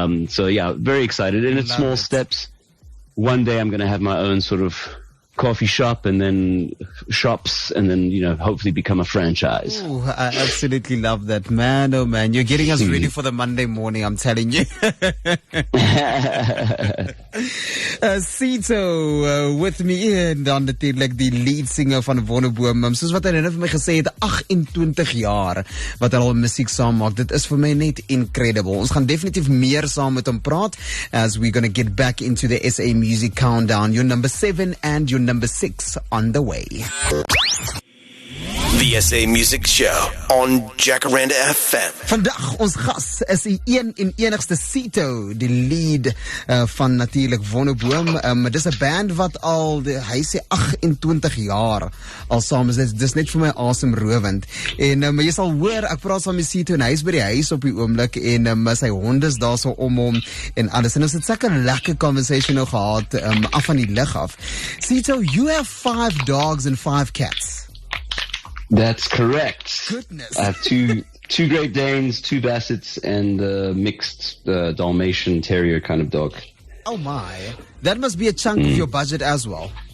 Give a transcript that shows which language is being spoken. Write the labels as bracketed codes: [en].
[en] So yeah, very excited. And it's small steps. One day I'm going to have my own sort of coffee shop, and then shops, and then, hopefully become a franchise. Ooh, I absolutely love that, man. Oh man, you're getting us ready for the Monday morning, I'm telling you. [af] Cito, [en] with me [af] en dan natuurlijk die lead singer van Wonderboom. Soos wat hy net vir my gesê het, 28 jaar wat hy al musiek saam maak. Dit is vir my net incredible. Ons gaan definitief meer saam met hom praat as [en] we're going to get back into the SA Music Countdown. Your number 7 and your number 6 on the way. The SA Music Show on Jacaranda FM. [af] Vandag ons gas is die een en enigste Cito, die lead van natuurlijk Wonderboom. Dis 'n band wat al, hy sê 28 jaar al saam is. Dis net vir my asemrowend. En maar jy sal hoor, ek praat saam met Cito en hy is by die huis op die oomblik, en sy honde is daar so om hom en alles. En ons het sulke lekker conversation nou gehad af van die lig af. [en] Cito, you have 5 dogs and 5 cats. That's correct. Goodness. I have two Great Danes, 2 Bassets, and a mixed Dalmatian Terrier kind of dog. Oh my. That must be a chunk of your budget as well.